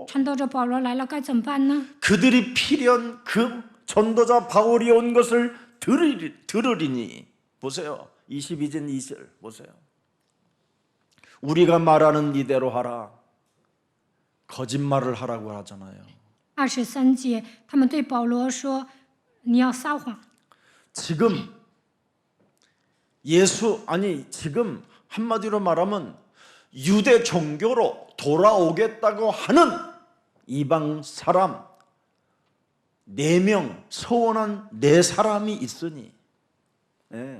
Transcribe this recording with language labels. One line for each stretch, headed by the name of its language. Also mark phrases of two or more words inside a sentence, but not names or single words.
Chinese: 传道者保罗来了，该怎么办呢？
Korean: 그들이 필연 그 전도자 바울이 온 것을 들으리니 보세요. 22절 2절 보세요. 우리가 말하는 이대로 하라. 거짓말을 하라고 하잖아요.
Chinese: 23 节，他们对保罗说：“你要撒谎。”
Korean: 지금 지금 한마디로 말하면 유대 종교로 돌아오겠다고 하는 이방 사람 4명, 서원한 4사람이 있으니 예.